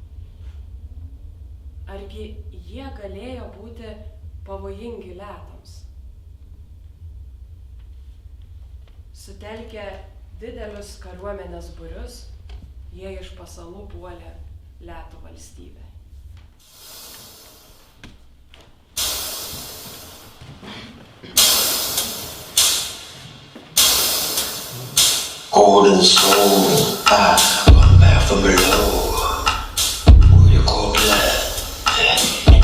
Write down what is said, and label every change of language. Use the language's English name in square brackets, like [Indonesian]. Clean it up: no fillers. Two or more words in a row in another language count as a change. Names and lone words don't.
[Lithuanian] Argi jie galėjo būti pavojingi Letams? Sutelkę didelius kariuomenės būrius, jie iš pasalų puolė Letų valstybę. [English] Golden soul, come back from below. Who you call black?